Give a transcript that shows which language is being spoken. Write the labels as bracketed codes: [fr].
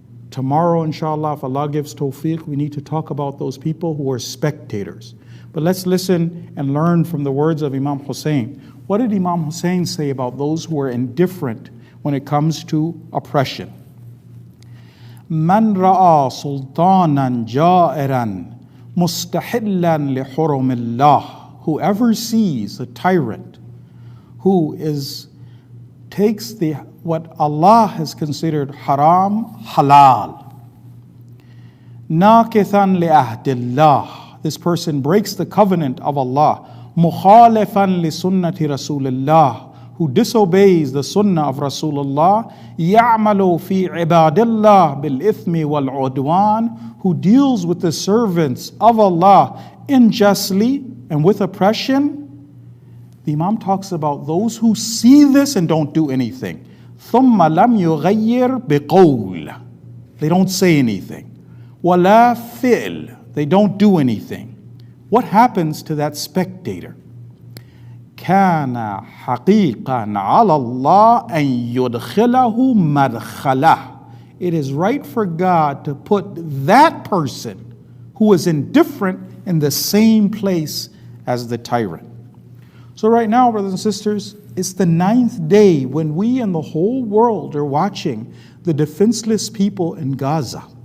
[en] Tomorrow, inshallah, if Allah gives tawfiq, we need to talk about those people who are spectators. But let's listen and learn from the words of Imam Hussain. What did Imam Hussain say about those who are indifferent when it comes to oppression? [ar] من رأى سلطانا جائرا مستحلا لحرم الله. [en] Whoever sees a tyrant who takes what Allah has considered haram, halal. [ar] ناكثا لعهد الله. [en] This person breaks the covenant of Allah. [ar] مخالفا لسنة رسول الله. [en] Who disobeys the sunnah of Rasulullah, [ar] يَعْمَلُ فِي عِبَادِ اللَّهِ بِالْإِثْمِ وَالْعُدْوَانِ, [en] who deals with the servants of Allah unjustly and with oppression. The Imam talks about those who see this and don't do anything. [ar] ثُمَّ لَمْ يُغَيِّرْ بِقَوْلٍ. [en] They don't say anything. [ar] وَلَا فِعْلٍ. [en] They don't do anything. What happens to that spectator? [ar] كان حقيقا على الله أن يدخله مدخله. [en] It is right for God to put that person who is indifferent in the same place as the tyrant. So right now, brothers and sisters, it's the 9th day when we and the whole world are watching the defenseless people in Gaza.